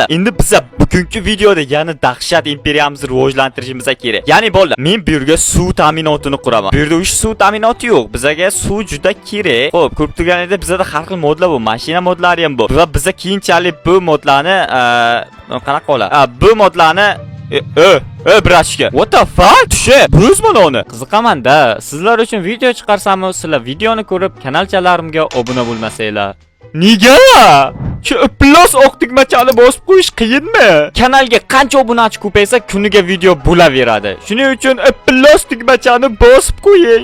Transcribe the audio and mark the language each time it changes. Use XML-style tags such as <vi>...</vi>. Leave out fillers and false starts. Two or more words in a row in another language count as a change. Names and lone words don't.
<uz>Endi biz bugungi videoda yana dahshat imperiyamizni rivojlantirishimiz kerak. Ya'ni bo'ldi, men bu yerga suv ta'minotini quraman. Bu yerda o'sha suv ta'minoti yo'q. Bizga suv juda kerak. Xo'p, ko'rib turganingizda bizda har xil modlar bor, mashina modlari ham bor. Va bizga keyinchalik bu modlarni qanaqa qiladi? Bu modlarni brachka.</uz> <en>What the fuck?</en> <uz>Tushe. Buzman uni. Qiziqaman-da. Sizlar uchun video chiqarsam, sizlar videoni ko'rib, kanalchalarimga obuna bo'lmasanglar. Nega? Shu plus oq tugmachani bosib qo'yish qiyinmi? Kanalga qancha obunachi ko'paysa, kuniga video bo'laveradi. Shuning uchun plus tugmachani bosib qo'ying.</uz>